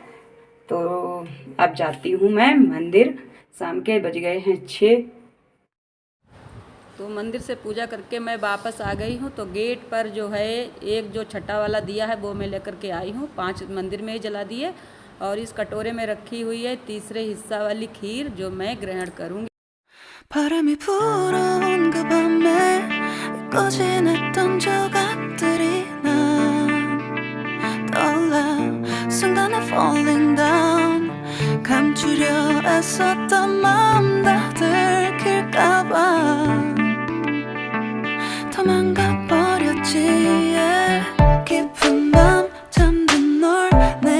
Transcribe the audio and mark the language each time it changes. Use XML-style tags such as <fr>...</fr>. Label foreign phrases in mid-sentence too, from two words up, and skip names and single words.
<hi>तो अब जाती हूँ मैं मंदिर, शाम के बज गए हैं 6। तो मंदिर से पूजा करके मैं वापस आ गई हूँ। तो गेट पर जो है एक जो छठा वाला दिया है वो मैं लेकर के आई हूँ, 5 मंदिर में ही जला दिए। और इस कटोरे में रखी हुई है तीसरे हिस्सा वाली खीर, जो मैं ग्रहण करूँगी।</hi> <ko>바람이 불어온 그 밤에 꺼진했던 조각들이 난 떠올라 순간에</ko> <en>falling down</en> <ko>감추려 애썼던 마음 다 들킬까봐 도망가 버렸지 yeah. 깊은 밤 잠든 널</ko>